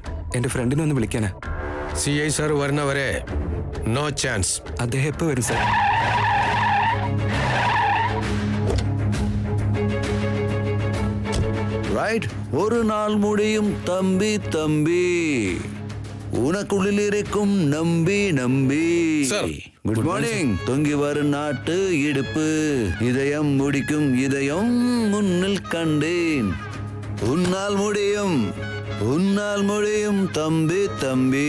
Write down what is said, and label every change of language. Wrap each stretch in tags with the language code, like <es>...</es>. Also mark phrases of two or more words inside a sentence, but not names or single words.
<ml>എൻ്റെ ഫ്രണ്ടിനെ ഒന്ന് വിളിക്കാനാ. CI സാർ വരുന്നവരെ</ml> <en>no chance.</en> <ml>അദ്ദേഹം എപ്പോൾ വരും സർ? റൈറ്റ്.</ml> <ta>ஒரு நாள் முடியும் தம்பி தம்பி உனக்குள்ளிலிருக்கும் நம்பி நம்பி.</ta> <en>good morning.</en> <ta>தொங்கி வரும் நாட்டு இடுப்பு, இதயம் முடிக்கும் இதயம் முன்னில் கண்டேன். உன்னால் முடியும், உன்னால் முடியும் தம்பி தம்பி.</ta>